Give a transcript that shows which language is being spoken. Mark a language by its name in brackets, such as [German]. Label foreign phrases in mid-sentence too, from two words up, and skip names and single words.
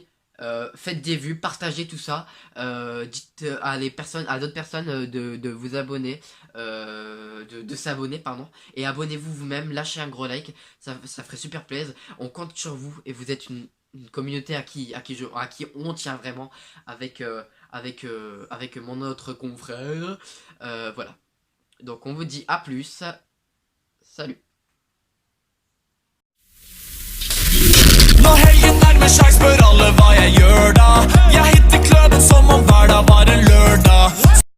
[French] Faites des vues, partagez tout ça, dites à d'autres personnes de vous abonner, de s'abonner, pardon, et abonnez-vous vous-même, lâchez un gros like, ça ferait super plaisir. On compte sur vous et vous êtes une communauté à qui on tient vraiment avec mon autre confrère. Voilà. Donc on vous dit à plus. Salut. [Norwegian] Nå helgen nærmer seg, spør alle hva jeg gjør da. Jeg hitter kløden som om hverdag var en lørdag.